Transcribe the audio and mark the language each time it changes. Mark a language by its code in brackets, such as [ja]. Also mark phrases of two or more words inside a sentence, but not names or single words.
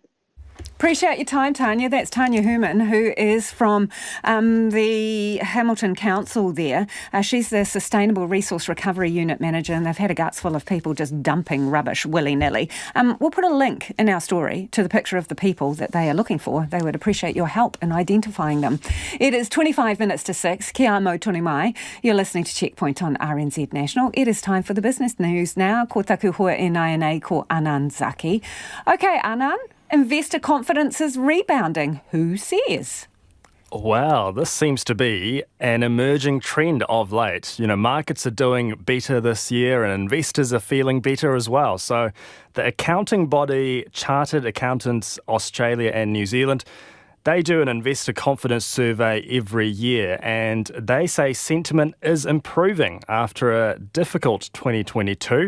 [en] Appreciate your time, Tanya. That's Tanya Herman, who is from the Hamilton Council there. She's the Sustainable Resource Recovery Unit Manager, and they've had a guts full of people just dumping rubbish willy-nilly. We'll put a link in our story to the picture of the people that they are looking for. They would appreciate your help in identifying them. It is 25 minutes to 6. [mi] Kia amo tonu mai. [en] You're listening to Checkpoint on RNZ National. It is time for the business news now. [mi] Ko taku hoa e nai nei ko Anand Zaki. [en] Okay, Anand. Investor confidence is rebounding. Who says? Well, this seems to be an emerging trend of late. Markets are doing better this year and investors are feeling better as well. So the accounting body Chartered Accountants Australia and New Zealand, they do an investor confidence survey every year, and they say sentiment is improving after a difficult 2022.